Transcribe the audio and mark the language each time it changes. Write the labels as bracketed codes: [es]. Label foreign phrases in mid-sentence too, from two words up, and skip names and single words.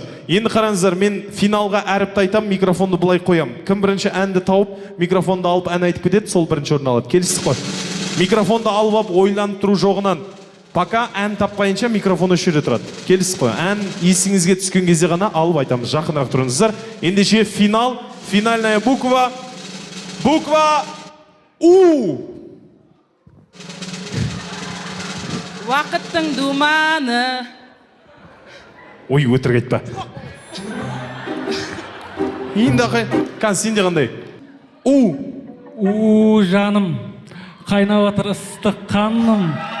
[kk] Енді қараңыздар, мен финалға әріпті айтам, микрофонды бұлай қоям. Кім бірінші әнді тауып, микрофонды алып ән айтып кетеді, сол бірінші орын алады. Келістік қой. Микрофонды алып ойланып тұру жоғынан. Пока ән таппайынша микрофон өші жерде тұрады. Келістік қой. Ән есіңізге түскен кезде ғана алып айтамыз. Жақынырақ тұрыңыздар. Ендеше финал, [ru] финальная буква. Буква У. [kk] Вақыттың думаны. Ой, өтірік айтпа. Енді қай? Сенде қандай? У жаным, қайнап отыр ыстық қаным.